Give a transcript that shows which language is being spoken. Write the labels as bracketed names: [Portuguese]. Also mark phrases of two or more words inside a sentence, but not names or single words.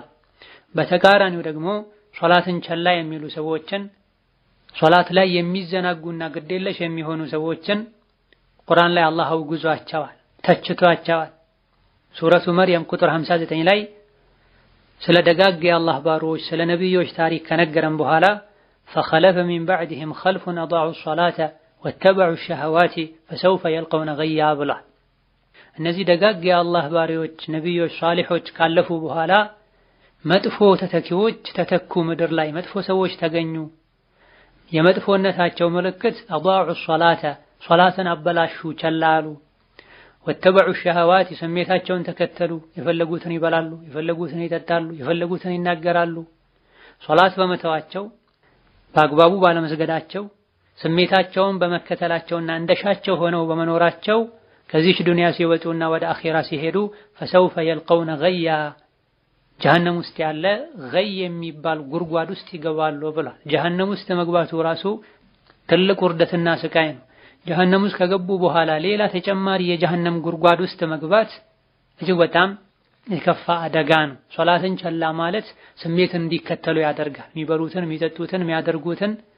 [Amharic] በተቃራኒው ደግሞ ሶላትን ቸላ የሚሉ ሰዎችን ሶላት ላይ የሚዘናጉና ግዴለሽ የሚሆኑ ሰዎችን ቁርአን ላይ አላህ አውግዟቸዋል፣ ተችቷቸዋል። ሱረቱ መርየም ቁጥር 59 ላይ ስለ ደጋግ የአላህ ባሮች ስለ ነብዮች ታሪክ ከነገረን በኋላ [Arabic] فخلف من بعدهم خلف أضاعوا الصلاة واتبعوا الشهوات فسوف يلقون غيا [Amharic] ብሏል። እነዚህ ደጋግ የአላህ ባሪዎች ነብዮች ሷሊሖች ካለፉ በኋላ መጥፎ ተተኪዎች ተተኩ። ምድር ላይ መጥፎ ሰዎች ተገኙ። የመጥፎነታቸው ምልክት [Arabic] أضاعوا الصلاة [Amharic] ሶላትን አበላሹ፣ ቸላሉ። [Arabic] واتبعوا الشهوات [Amharic] ስሜታቸውን ተከተሉ። የፈለጉትን ይበላሉ፣ የፈለጉትን ይጠጣሉ፣ የፈለጉትን ይናገራሉ። ሶላት በመተዋቸው በአግባቡ ባለመስገዳቸው ስሜታቸውን በመከተላቸውና እንደሻቸው ሆነው በመኖራቸው ከዚች ዱንያ ሲወጡና ወደ አኺራ ሲሄዱ فسوف [Arabic] يلقون غيا [Amharic] ጀሃነም ውስጥ ያለ ገይ የሚባል ጉድጓድ ውስጥ ይገባሉ ብሏል። ጀሃነም ውስጥ መግባቱ ራሱ ትልቅ ውርደትና ስቃይ ነው። ጀሃነም ውስጥ ከገቡ በኋላ ሌላ ተጨማሪ የጀሃነም ጉድጓድ ውስጥ መግባት እጅግ በጣም የከፋ አደጋ ነው። ሶላትን ቸላ ማለት ስሜትን እንዲከተሉ ያደርጋል። የሚበሉትን፣ የሚጠጡትን፣ የሚያደርጉትን